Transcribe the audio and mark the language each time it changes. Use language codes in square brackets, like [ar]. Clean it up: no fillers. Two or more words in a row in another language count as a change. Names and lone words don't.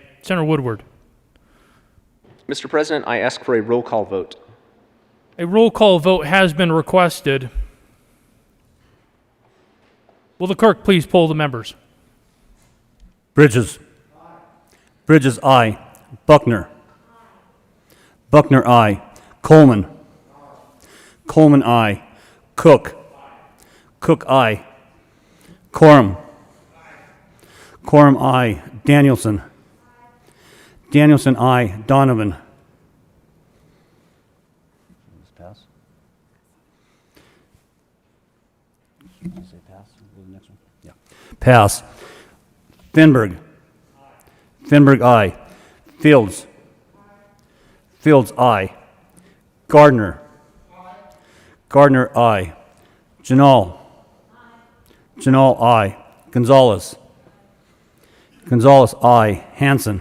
[en] Senator Woodward. Mr. President, I ask for a roll call vote. A roll call vote has been requested. Will the clerk please poll the members? Bridges. Bridges, aye. Buckner. Buckner, aye. Coleman. Coleman, aye. Cook. Cook, aye. Quorum. Quorum, aye. Danielson. Danielson, aye. Donovan. Pass. Say pass. Go to the next one. Yeah. Pass. Thinberg. Thinberg, aye. Fields. Fields, aye. Gardner. Gardner, aye. Janal. Janal, aye. Gonzalez. Gonzalez, aye. Hanson.